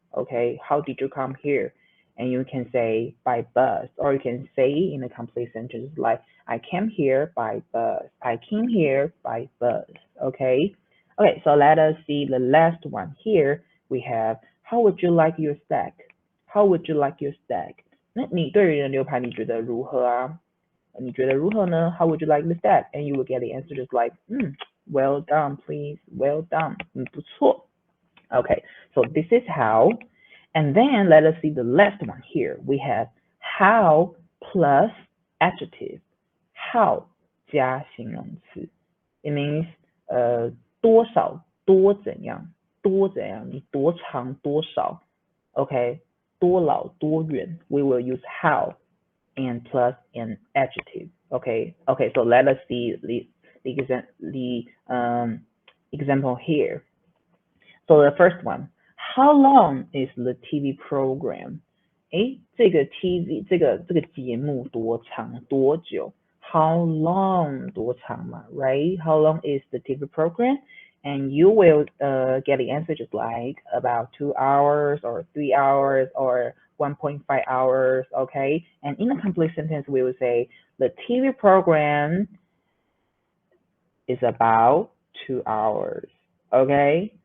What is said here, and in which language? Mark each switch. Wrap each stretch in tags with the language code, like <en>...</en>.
<en>Okay, how did you come here? And you can say by bus, or you can say in a complete sentence like, I came here by bus. I came here by bus. Okay, so let us see the last one here. We have, how would you like your steak? How would you like your steak?</en> <zh>那你对于牛排你觉得如何啊？你觉得如何呢?</zh> <en>How would you like the steak? And you will get the answer just like, well done, please. Well done.</en> <zh>不错.</zh> <en>Okay, so this is how. And then let us see the last one here. We have how plus adjective how</en> <zh>加形容词</zh> <en>it means</en> <zh>多少多怎样多怎样你多长多少</zh> <en>okay</en> <zh>多老多远</zh> <en>we will use how and plus an adjective okay so let us see the example here. So the first one, how long is the TV program?</en> <zh>这个 TV 这个节目多长多久</zh> <en>How long</en> <zh>多长嘛</zh> <en>right? How long is the TV program? And you will get the answer just like about 2 hours or 3 hours or 1.5 hours, okay? And in a complete sentence, we will say the TV program is about 2 hours, okay?</en>